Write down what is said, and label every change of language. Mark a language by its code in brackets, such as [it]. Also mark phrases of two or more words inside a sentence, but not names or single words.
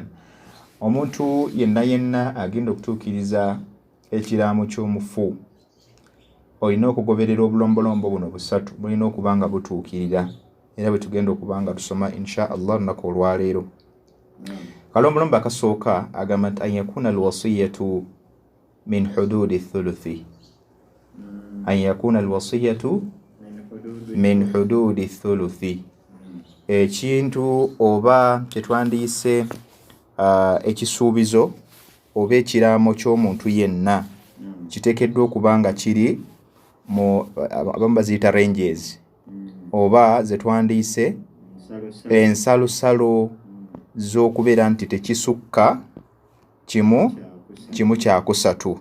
[lg] Omuntu yenna agenda okutuukiriza ekiraamo ky'omufu olina okugoberera obulombolombo buno busatu, bulina okuba nga butuukirira era bwe tugenda okuba nga tusoma [ar] إن شاء الله [lg] olunaku olwaleero. Kalombolombo akasooka agamba nti [ar] أن يكون الوصية من حدود الثلث. أن يكون الوصية من حدود الثلث. [lg] Ekintu oba kyetwandiise ekisuubizo oba ekiraamo ky'omuntu yenna kiteekeddwa okuba nga kiri mu abamu baziyita ranges oba ze twandiise ensalosalo z'okubeera nti tekisukka kimu kyakusatu.